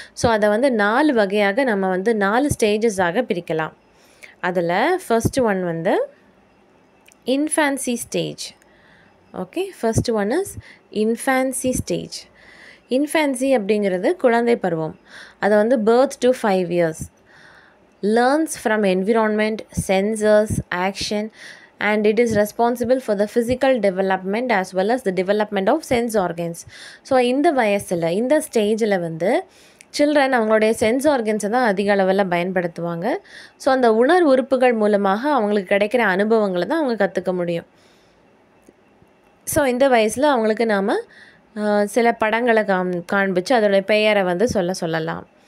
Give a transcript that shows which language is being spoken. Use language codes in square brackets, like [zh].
[ta] So அதை வந்து 4 வகையாக நம்ம வந்து 4 ஸ்டேஜஸாக பிரிக்கலாம். அதில் ஃபர்ஸ்ட் ஒன் வந்து infancy stage. Okay, [en] First one is infancy stage. [ta] Infancy அப்படிங்கிறது குழந்தை பருவம். அதை வந்து [en] birth to 5 years. Learns from environment, sensors, action, and it is responsible for the physical development as well as the development of sense organs. [ta] So இந்த வயசில் இந்த ஸ்டேஜில் வந்து சில்ட்ரன் அவங்களுடைய சென்ஸ் ஆர்கன்ஸை தான் அதிக அளவில் பயன்படுத்துவாங்க. ஸோ அந்த உணர் உறுப்புகள் மூலமாக அவங்களுக்கு கிடைக்கிற அனுபவங்களை தான் அவங்க கற்றுக்க முடியும். ஸோ இந்த வயசில் அவங்களுக்கு நாம் சில படங்களை காண்பிச்சு அதோடைய பெயரை வந்து சொல்லலாம்.